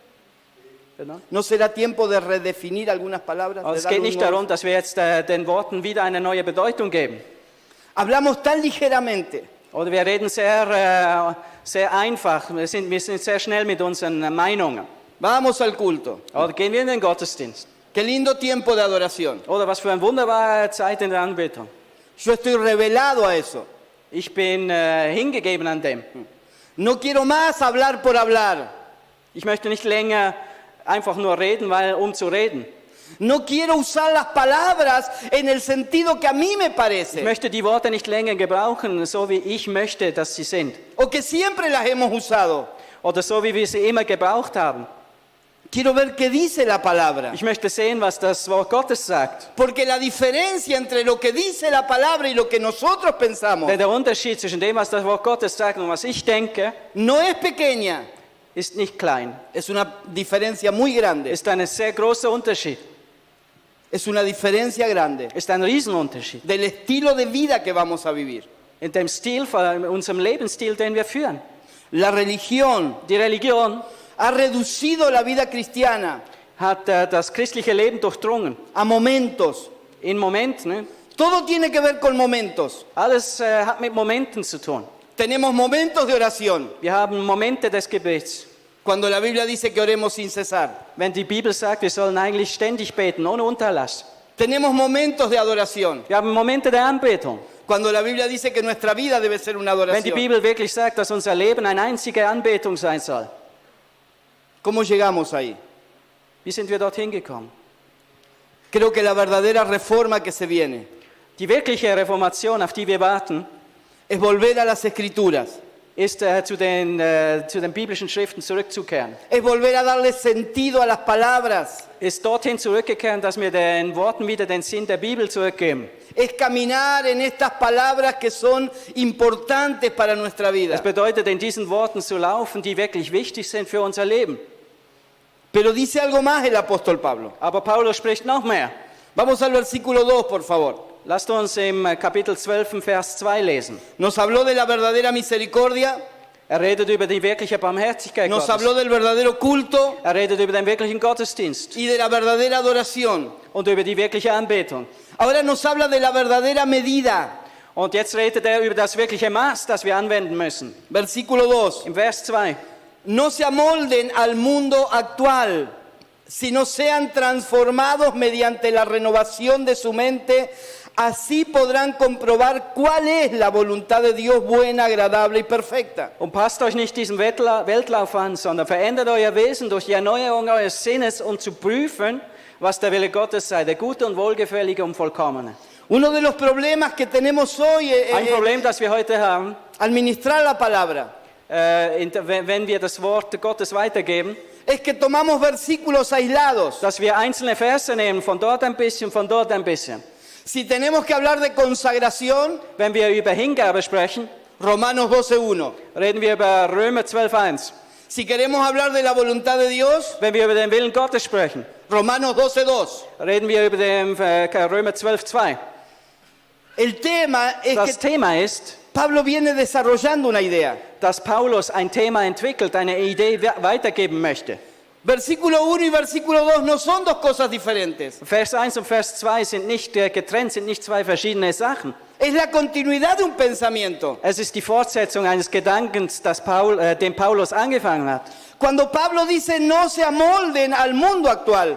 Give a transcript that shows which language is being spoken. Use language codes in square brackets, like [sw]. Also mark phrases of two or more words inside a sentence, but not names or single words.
[es] ¿No será tiempo de redefinir algunas palabras? [de] Also [es] De [de] es [es] darle [de] geht [es] un [de] nicht [es] nuevo- [de] darum, dass wir jetzt den Worten wieder eine neue Bedeutung geben. [es] Hablamos tan ligeramente [de] Oder wir reden sehr einfach, wir sind sehr schnell mit unseren Meinungen. [es] Vamos al culto. [de] Oder gehen wir in den Gottesdienst. [es] Qué lindo tiempo de adoración. [de] Oder was für eine wunderbare Zeit in der Anbetung. [es] Yo estoy revelado a eso. [de] Ich bin hingegeben an dem. [es] No quiero más hablar por hablar. [de] Ich möchte nicht länger einfach nur reden, um zu reden. [es] No quiero usar las palabras en el sentido que a mí me [de] Ich [es] parece. [de] möchte die Worte nicht länger gebrauchen, so wie ich möchte, dass sie sind. [es] O que siempre las hemos usado. [de] Oder so, wie wir sie immer gebraucht haben. [es] Quiero ver qué dice la palabra. [de] Ich möchte sehen, was das Wort Gottes sagt. [es] Porque la diferencia entre lo que dice la palabra y lo que nosotros pensamos [de] Denn der Unterschied zwischen dem, was das Wort Gottes sagt und was ich denke, [es] no es pequeña. [de] ist nicht klein. [es] Es una diferencia muy grande. [de] Ist ein sehr großer Unterschied. [es] Es una diferencia grande [de] Ist ein Riesenunterschied. [es] del estilo de vida que vamos a vivir. [de] In dem Stil, in unserem Lebensstil, den wir führen. [es] La religión [de] Die Religion [es] ha reducido la vida cristiana [de] hat das christliche Leben durchdrungen. [es] a momentos. [de] In Momenten. Ne? [es] Todo tiene que ver con momentos. [de] Alles hat mit Momenten zu tun. [es] Tenemos momentos de oración, [de] Wir haben Momente des Gebets. [es] cuando la Biblia dice que oremos sin cesar. [de] Wenn die Bibel sagt, wir sollen eigentlich ständig beten, ohne Unterlass. [es] Tenemos momentos de adoración, [de] Wir haben Momente der Anbetung. [es] cuando la Biblia dice que nuestra vida debe ser una [de] Wenn die [es] adoración. [de] Bibel wirklich sagt, dass unser Leben eine einzige Anbetung sein soll. [es] ¿Cómo llegamos ahí? [de] Wie sind wir dorthin gekommen? [es] Creo que la verdadera reforma que se viene [de] Die wirkliche Reformation, auf die wir warten, [es] es volver a las escrituras, [de] ist zu den biblischen Schriften zurückzukehren. [es] es volver a darle sentido a las palabras, [de] Ist dorthin zurückzukehren, dass wir den Worten wieder den Sinn der Bibel zurückgeben. [es] es caminar en estas palabras que son importantes para nuestra vida. [de] Das bedeutet, in diesen Worten zu laufen, die wirklich wichtig sind für unser Leben. [es] Pero dice algo más el apóstol Pablo. [de] Aber Paulus spricht noch mehr. [es] Vamos al versículo 2, por favor. [de] Lasst uns im Kapitel 12, Vers 2 lesen. [es] Nos habló de la verdadera misericordia, [de] Redet über die wirkliche Barmherzigkeit [es] nos [de] Gottes. [es] habló del verdadero culto [de] Redet über den wirklichen Gottesdienst [es] y de la verdadera adoración. [de] und über die wirkliche Anbetung. [es] Ahora nos habla de la verdadera medida. [de] Und jetzt redet über das wirkliche Maß, das wir anwenden müssen. [es] Versículo 2. [de] Im Vers 2. [es] no se amolden al mundo actual, sino sean transformados mediante la renovación de su mente. Así podrán comprobar cuál es la voluntad de Dios buena, agradable y perfecta. [de] Und passt euch nicht diesem Weltlauf an, sondern verändert euer Wesen durch die Erneuerung eures Sinnes, um zu prüfen, was der Wille Gottes sei, der gute und wohlgefällige und vollkommene. [es] Uno de los problemas que tenemos hoy [de] Ein Problem, das wir heute haben, [es] al ministrar la palabra [de] wenn wir das Wort Gottes weitergeben, [es] es que tomamos versículos aislados. [de] dass wir einzelne Verse nehmen, von dort ein bisschen, von dort ein bisschen. [es] Si tenemos que hablar de consagración, [de] Wenn wir über Hingabe sprechen, [es] Romanos 12:1. [de] reden wir über Römer 12,1. [es] Si queremos hablar de la voluntad de Dios, [de] Wenn wir über den Willen Gottes sprechen, [es] Romanos 12:2. [de] reden wir über den Römer 12,2. [es] El tema es [de] Das [es] que [de] Thema ist, [es] Pablo viene desarrollando una idea. [de] dass Paulus ein Thema entwickelt, eine Idee weitergeben möchte. [es] Versículo 1 y versículo 2 no son dos cosas diferentes. [de] Vers 1 und Vers 2 sind nicht getrennt, sind nicht zwei verschiedene Sachen. [es] Es la continuidad de un pensamiento. [de] Es ist die Fortsetzung eines Gedankens, den Paulus angefangen hat. [es] Cuando Pablo dice no se amolden al mundo actual,